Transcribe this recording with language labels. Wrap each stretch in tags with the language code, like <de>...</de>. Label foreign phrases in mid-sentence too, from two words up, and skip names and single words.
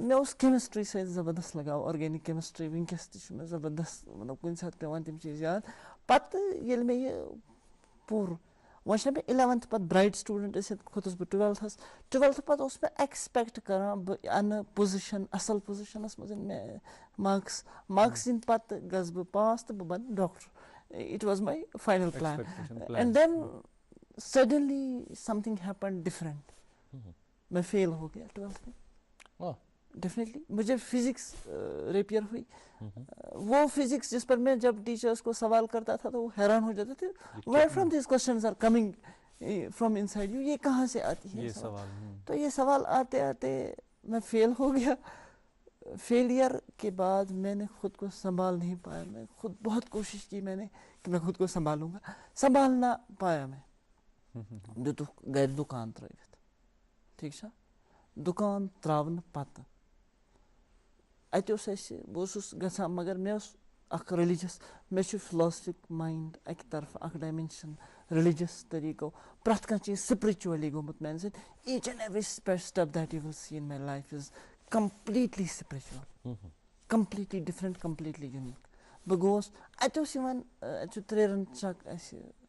<ks>مےٚ اوس کیمِسٹرٛی سۭتۍ زبردست لگاو آرگینِک کیمِسٹرٛی وٕنۍکٮ۪س تہِ چھُ مےٚ زبردست مطلب کُنہِ ساتہٕ پٮ۪وان تِم چیٖز یاد پَتہٕ ییٚلہِ مےٚ یہِ پوٚر وۄنۍ چھِنہ مےٚ 11تھ پَتہٕ برٛایٹ سٹوٗڈَنٛٹ ٲسِتھ کھوٚتُس بہٕ 12تھَس پَتہٕ اوس مےٚ ایٚکٕسپیکٹ کَران بہٕ اَنہٕ پُزِشَن اَصٕل پُزِشَنَس منٛز یِن مےٚ مارکٕس یِنۍ پَتہٕ گژھٕ بہٕ پاس تہٕ بہٕ بَنہٕ ڈاکٹر</ks> <en>it was my final plan and then suddenly something happen different</en> <ur>میں فیل ہو گیا 12th میں ڈیفینیٹلی مجھے فزکس ریپیئر ہوئی وہ فزکس جس پر میں جب ٹیچرس کو سوال کرتا تھا تو وہ حیران ہو جاتے تھے</ur> <en>where from these questions are coming from inside you</en> <ur>یہ کہاں سے آتی ہے سوال تو یہ سوال آتے آتے میں فیل ہو گیا فیلئر کے بعد میں نے خود کو سنبھال نہیں پایا میں خود بہت کوشش کی میں نے کہ میں خود کو سنبھالوں گا سنبھال نہ پایا</ur> <ks>میں گھرِ دُکان ترٲوِتھ ٹھیٖک چھا دُکان ترٛاونہٕ پَتہٕ اَتہِ اوس اَسہِ بہٕ اوسُس گژھان مگر مےٚ اوس اَکھ ریٚلِجَس مےٚ چھُ</ks> <en>philosophic mind</en> <ks>اَکہِ طرفہٕ اَکھ ڈایمٮ۪نشَن ریٚلِجَس طٔریٖقو پرٛٮ۪تھ کانٛہہ چیٖز سِپرِچُؤلی گوٚمُت میٛانہِ سۭتۍ</ks> <en>each and every step that you will see in my life is completely spiritual completely different completely unique</en> <ks>بہٕ گوس اَتہِ اوس یِوان اَتہِ چھُ ترٛیرَن چَک اَسہِ</ks>